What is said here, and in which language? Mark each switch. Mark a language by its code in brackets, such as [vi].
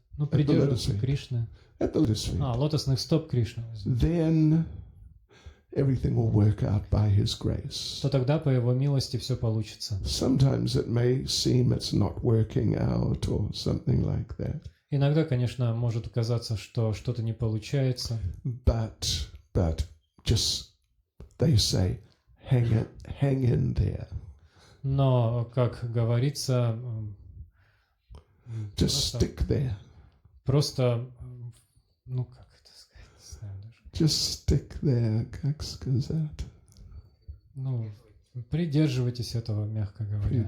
[ru] придерживаться Кришны, лотосных стоп Кришны, [en] then everything will work out by His grace. [ru] то тогда по Его милости все получится. [en] Sometimes it may seem it's not working out or something like that. [ru] Иногда, конечно, может казаться, что что-то не получается. [en] But just they say, hang in there. [ru] Но, как говорится, [en] just stick there. [ru] Просто, как это сказать, не знаю даже. [en] Just stick there, [ru] как сказать. Придерживайтесь этого, мягко говоря.